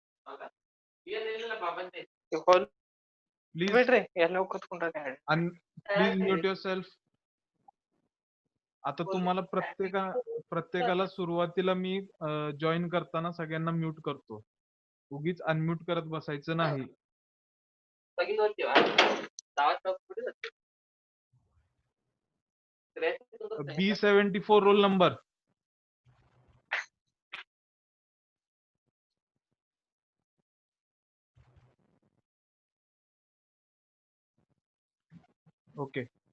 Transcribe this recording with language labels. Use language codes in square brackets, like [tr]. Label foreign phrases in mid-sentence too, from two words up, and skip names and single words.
[mr] प्लीज [kn] ಬಿಡ್ರಿ ಎಲ್ಲ ಕೂತ್ಕೊಂಡ್ರೆ [en] please mute yourself. [mr] आता तुम्हाला प्रत्येकाला सुरुवातीला मी जॉईन करताना सगळ्यांना म्यूट करतो. उगीच अनम्यूट करत बसायचं नाही. [en] B74 roll number. Okay.